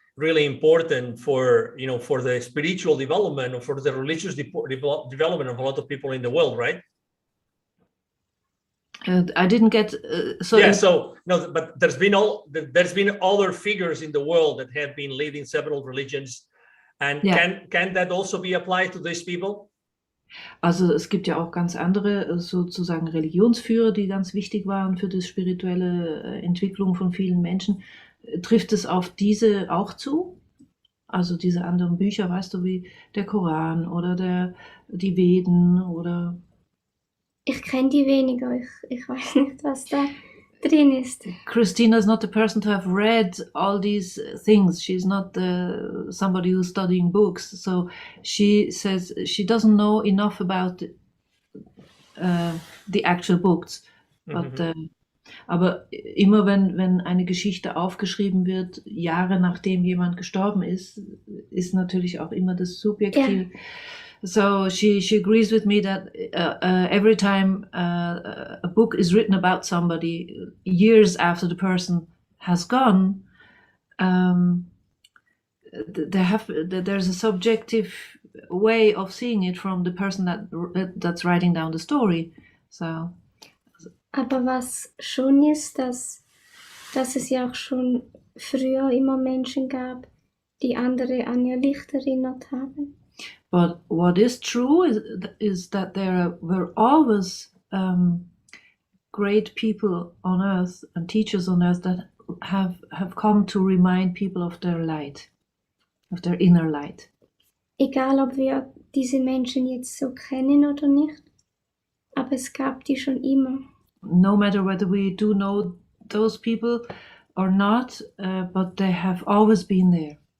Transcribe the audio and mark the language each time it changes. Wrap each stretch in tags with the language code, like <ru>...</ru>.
<en>really important for, you know, for the spiritual development or for the religious development of a lot of people in the world, right? I didn't get so no, but there's been other figures in the world that have been leading several religions, and can that also be applied to these people?</en> <de>Also es gibt ja auch ganz andere sozusagen Religionsführer, die ganz wichtig waren für die spirituelle Entwicklung von vielen Menschen. Trifft es auf diese auch zu? Also diese anderen Bücher, weißt du, wie der Koran oder die Veden oder... Ich kenne die weniger, ich weiß nicht, was da drin ist.</de> <en>Christina is not the person to have read all these things. She's not somebody who's studying books. So she says she doesn't know enough about the actual books.</en> <de>But, aber immer wenn eine Geschichte aufgeschrieben wird, Jahre nachdem jemand gestorben ist natürlich auch immer das Subjektiv.</de> <en>Yeah. So she agrees with me that every time a book is written about somebody years after the person has gone, there's a subjective way of seeing it from the person that's writing down the story. So.</en> <de>Aber was schon ist, dass es ja auch schon früher immer Menschen gab, die andere an ihr Licht erinnert haben.</de> <en>But what is true is that there were always great people on earth and teachers on earth that have come to remind people of their light, of their inner light.</en> <de>Egal, ob wir diese Menschen jetzt so kennen oder nicht, aber es gab die schon immer.</de> <en>No matter whether we do know those people or not, but they have always been there.</en>